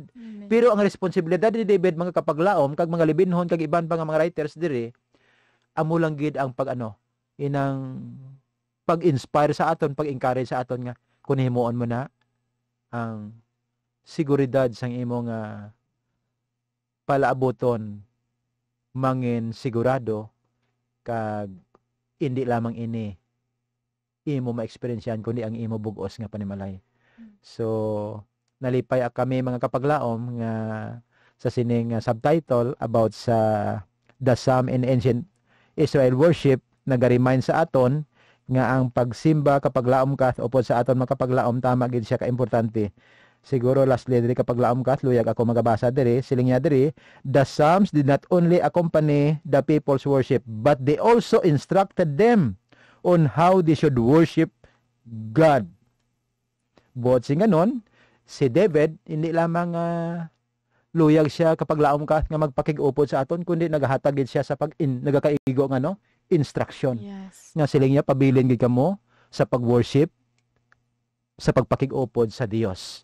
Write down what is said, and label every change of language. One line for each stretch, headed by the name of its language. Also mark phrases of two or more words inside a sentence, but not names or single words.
Hiligaynon: Pero ang responsibilidad ni David mga kapaglaom kag mga libinhon kag iban pa nga mga writers diri, amo lang gid ang inang pag-inspire sa aton, pag-encourage sa aton nga kun himuon mo na ang seguridad sang imo nga palaaboton mangin sigurado kag hindi lamang ini imo ma-experiencean kundi ang imo bugos nga panimalay. So nalipay kami mga kapaglaom nga sa sining subtitle about sa
English: the Psalm in Ancient Israel Worship,
Hiligaynon: naga-remind sa aton nga ang pagsimba kapaglaom ka upod sa aton mga kapaglaom, tama gid siya ka-importante. Siguro lastly diri kapaglaom ka, luyag ako magabasa diri, siling niya diri,
English: the Psalms did not only accompany the people's worship, but they also instructed them on how they should worship God.
Hiligaynon: Buot sing ganon, si David hindi lamang luyag siya kapaglaom ka nga magpakig-upod sa aton, kundi nagahatag gid siya sa nagakaigo nga instruction.
English: Yes.
Hiligaynon: Nga siling niya pabilin gid kamo sa pag-worship, sa pagpakig-upod sa Dios.